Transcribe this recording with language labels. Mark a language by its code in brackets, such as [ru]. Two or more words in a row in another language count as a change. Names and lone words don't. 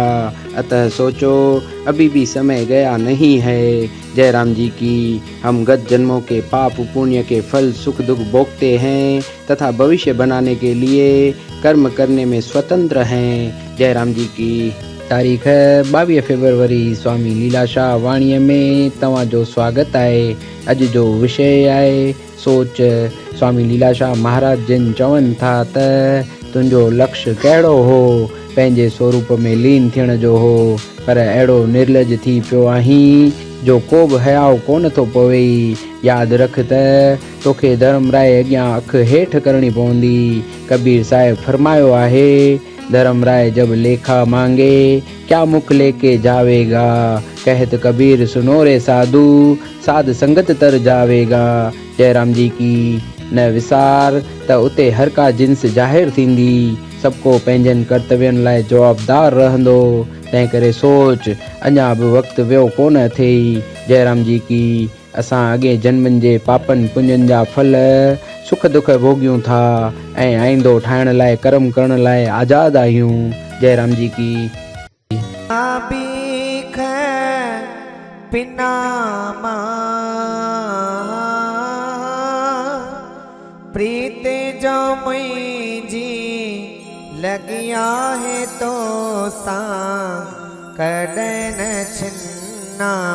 [hi] अतः सोचो, अभी भी समय गया नहीं है। जय राम जी की। हम गत जन्मों के पाप पुण्य के फल सुख दुख भोगते हैं तथा भविष्य बनाने के लिए कर्म करने में स्वतंत्र हैं। जय राम जी की। तारीख है 22 फरवरी [sd] स्वामी लीलाशाह वाणीअ में तव्हांजो स्वागत आहे। अॼु जो विषय आहे सोच। स्वामी लीलाशाह महाराज जिन चवनि था त तुंहिंजो लक्ष्य कहिड़ो हो? पंहिंजे स्वरूप में लीन थियण जो हो, पर अहिड़ो निर्लज थी पियो आहीं जो को बि हयाव कोन थो पवई। यादि रख त तोखे धर्मराय अॻियां अखि हेठि करणी पवंदी। कबीर साहिब फरमायो आहे, [hi] धर्मराय जब लेखा मांगे क्या मुख लेके जावेगा। कहत कबीर सुनो रे साधु, साध संगत तर जावेगा। जय राम जी की। [sd] न विसार त उते हर का जिन्स ज़ाहिर थींदी। सबको पंहिंजनि कर्तव्यनि लाइ जवाबदार रहंदो। तंहिं करे सोच, अञा बि वक़्तु वियो कोन अथई। [hi] जय राम जी की। [sd] असां अॻे जन्मनि जे पापनि पुञनि जा फल सुख दुख भोगियूं था ऐं आईंदो ठाहिण लाइ कर्म करण लाइ आज़ाद आहियूं। [hi] जय राम जी की। [sd] बीख बिना प्रीत जो मुझी लगिया है तो सा कड़न छिन्ना